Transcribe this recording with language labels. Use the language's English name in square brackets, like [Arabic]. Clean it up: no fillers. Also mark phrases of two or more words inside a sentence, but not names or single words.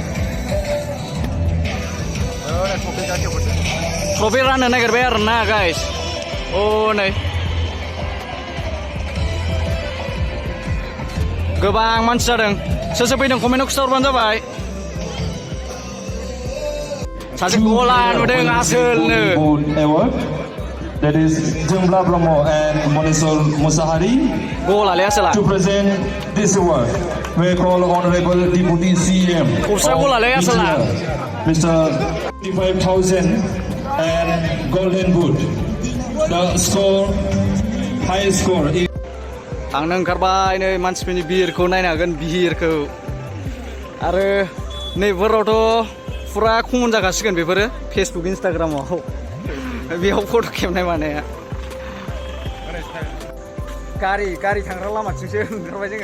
[Bodo] ट्रफि राननो नागिरबाय आरोना गाइस नै गोबां मानसि जादों सोर सोर फैदों कमेन्टआव खिथाहरबानो जाबाय सासे गला नुदों आसोलनो [English] That is Jumla Brahmo and Monisol Musahari [Bodo] गलालै आसोला [English] to present this award. We call Honorable Deputy CM Mr. 55,000 and Golden Boot. The score, high score. [Bodo] थांनो ओंखारबाय नै मानसिफोरनि बिहिरखौ नायनो हागोन बिहिरखौ आरो नैफोरावथ' फुरा कमन जाखासिगोन बेफोरो फेसबुक इन्सटाग्रामाव बेयाव फट' खेबनाय मानाया गारि थांग्रा लामाथिंसो ओंखारबाय जोङो